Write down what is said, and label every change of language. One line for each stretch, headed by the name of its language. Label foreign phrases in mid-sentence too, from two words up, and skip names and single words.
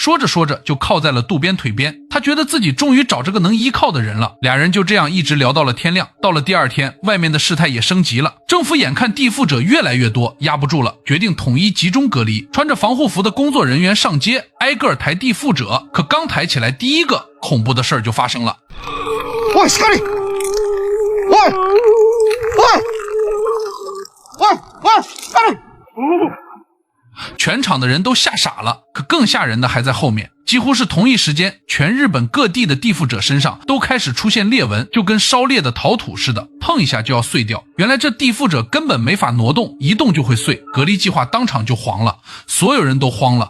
Chinese: 说着说着就靠在了渡边腿边，他觉得自己终于找这个能依靠的人了。俩人就这样一直聊到了天亮。到了第二天，外面的事态也升级了，政府眼看地缚者越来越多，压不住了，决定统一集中隔离。穿着防护服的工作人员上街，挨个抬地缚者，可刚抬起来，第一个恐怖的事儿就发生了。
Japanese: おい、しかり！おい！しかり！
Chinese: 全场的人都吓傻了，可更吓人的还在后面。几乎是同一时间，全日本各地的地缚者身上都开始出现裂纹，就跟烧裂的陶土似的，碰一下就要碎掉。原来这地缚者根本没法挪动，一动就会碎，隔离计划当场就黄了，所有人都慌了。